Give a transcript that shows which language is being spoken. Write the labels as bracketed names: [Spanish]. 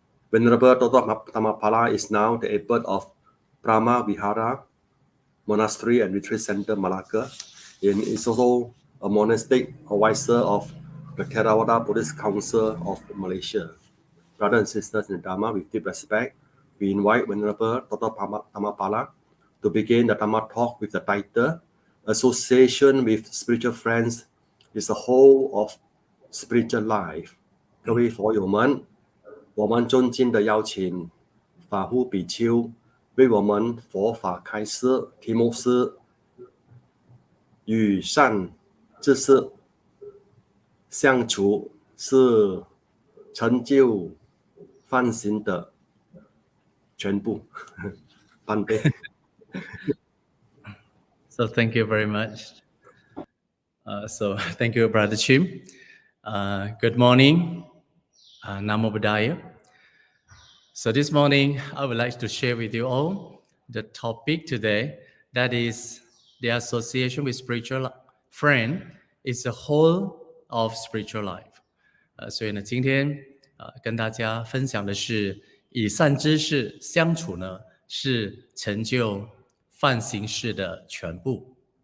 [English] Venerable Dr. Dhammapala is now the abbot of Brahma Vihara Monastery and Retreat Center, Malacca, and is also a monastic advisor of the Theravada Buddhist Council of Malaysia. Brothers and sisters in the Dhamma, with deep respect, we invite Venerable Dr. Dhammapala to begin the Dhamma talk with the title, Association with Spiritual Friends is the whole of spiritual life. [Chinese] 各位佛友们，我们尊敬的邀请法护比丘为我们佛法开示，题目是与善知识相处是成就梵行的全部。半杯。 [English] So thank you very much. So thank you, Brother Chim. Good morning. Namo Buddhaya. So this morning, I would like to share with you all the topic today, that is the association with spiritual friend is the whole of spiritual life. [Chinese] 所以呢，今天跟大家分享的是以善知识相处呢，是成就梵行事的全部。